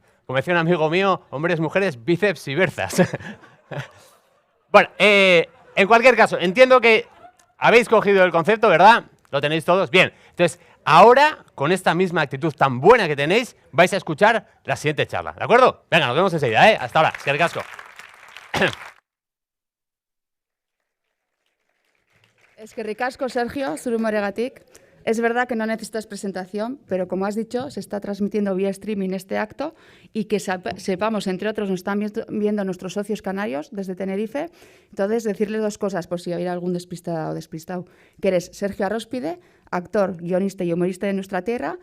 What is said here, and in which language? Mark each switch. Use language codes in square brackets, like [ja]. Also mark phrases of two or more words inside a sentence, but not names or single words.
[es] Como decía un amigo mío, hombres, mujeres, bíceps y berzas. Bueno, en cualquier caso, entiendo que habéis cogido el concepto, ¿verdad? ¿Lo tenéis todos? Bien. Entonces, ahora, con esta misma actitud tan buena que tenéis, vais a escuchar la siguiente charla, ¿de acuerdo? Venga, nos vemos enseguida, ¿eh? Hasta ahora, [eu] eskerrik asko. Eskerrik asko, Sergio, zure humoregatik. [es] Es verdad que no necesitas presentación, pero como has dicho, se está transmitiendo vía streaming este acto y que sepamos, entre otros, nos están viendo nuestros socios canarios desde Tenerife. Entonces, decirles dos cosas, por si hay algún despistado o despistado, que eres Sergio Arróspide, actor, guionista y humorista de nuestra tierra.